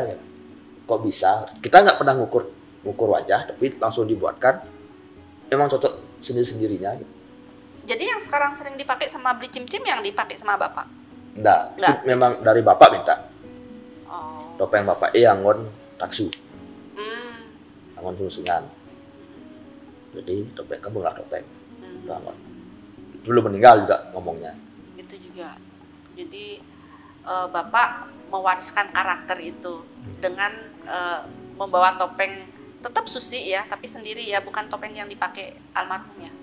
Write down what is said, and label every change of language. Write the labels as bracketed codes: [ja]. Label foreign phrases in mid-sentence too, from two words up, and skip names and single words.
[id] Ya. Kok bisa? Kita nggak pernah ngukur wajah, tapi langsung dibuatkan. Emang cocok sendiri-sendirinya. Gitu. Jadi yang sekarang sering dipakai sama beli cim-cim yang dipakai sama bapak? Enggak. Itu memang dari bapak minta. Oh. [ban] Topeng bapak anggon taksu. Anggon sungsungan. [id] Jadi topeng kamu lah topeng. Anggon. Dulu meninggal juga ngomongnya. Gitu juga. Jadi bapak mewariskan karakter itu dengan membawa topeng tetap susi ya, tapi sendiri ya, bukan topeng yang dipakai almarhum ya.